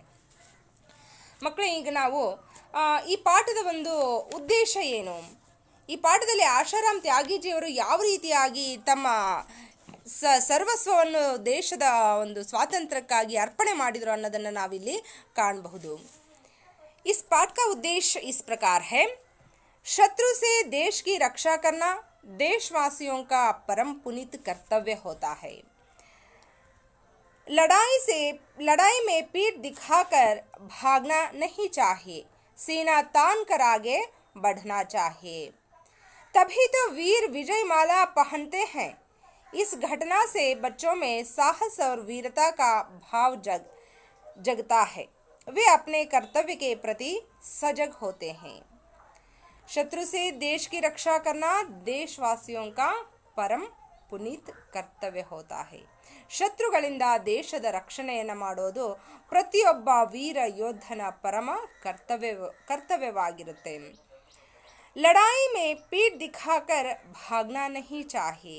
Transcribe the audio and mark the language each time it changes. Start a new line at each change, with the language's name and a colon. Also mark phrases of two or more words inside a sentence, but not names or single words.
Kannada: ಮಕ್ಕಳೇ, ಈಗ ನಾವು ಈ ಪಾಠದ ಒಂದು ಉದ್ದೇಶ ಏನು, ಈ ಪಾಠದಲ್ಲಿ ಆಶಾರಾಮ್ ತ್ಯಾಗೀಜಿಯವರು ಯಾವ ರೀತಿಯಾಗಿ ತಮ್ಮ ಸರ್ವಸ್ವವನ್ನು ದೇಶದ ಒಂದು ಸ್ವಾತಂತ್ರ್ಯಕ್ಕಾಗಿ ಅರ್ಪಣೆ ಮಾಡಿದರು ಅನ್ನೋದನ್ನು ನಾವಿಲ್ಲಿ ಕಾಣಬಹುದು.
Hindi: इस पाठ का उद्देश्य इस प्रकार है: शत्रु से देश की रक्षा करना देशवासियों का परम पुनीत कर्तव्य होता है. लड़ाई में पीठ दिखाकर भागना नहीं चाहिए, सीना तान कर आगे बढ़ना चाहिए. तभी तो वीर विजय माला पहनते हैं. इस घटना से बच्चों में साहस और वीरता का भाव जगता है. वे अपने कर्तव्य के प्रति सजग होते हैं. शत्रु से देश की रक्षा करना देशवासियों का परम पुनीत कर्तव्य होता है.
Kannada: ಶತ್ರುಗಳಿಂದ ದೇಶದ ರಕ್ಷಣೆಯನ್ನು ಮಾಡೋದು ಪ್ರತಿಯೊಬ್ಬ ವೀರ ಯೋಧನ ಪರಮ ಕರ್ತವ್ಯವಾಗಿರುತ್ತೆ.
Hindi: लड़ाई में पीठ दिखाकर भागना नहीं चाहिए.